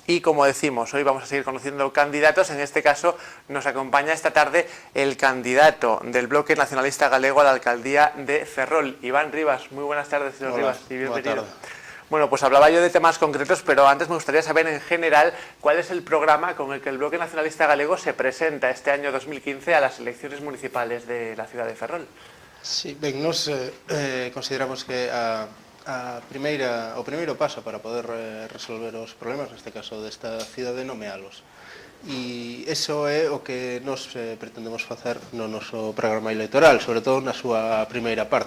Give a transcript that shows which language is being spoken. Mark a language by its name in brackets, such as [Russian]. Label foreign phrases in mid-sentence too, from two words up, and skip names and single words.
[Spanish] Y como decimos, hoy vamos a seguir conociendo candidatos. En este caso nos acompaña esta tarde el candidato del Bloque Nacionalista Galego a la alcaldía de Ferrol, Iván Rivas. Muy buenas tardes, señor Rivas, y bienvenido. Bueno, pues hablaba yo de temas concretos, pero antes me gustaría saber en general cuál es el programa con el que el Bloque Nacionalista Galego se presenta este año 2015 a las elecciones municipales de la ciudad de Ferrol. [Galician] Sí, ben, nos consideramos que o primeiro paso para poder resolver os problemas, neste caso desta cidade, nomealos. E iso é o que nos pretendemos facer no noso programa electoral, sobre todo na súa primeira parte.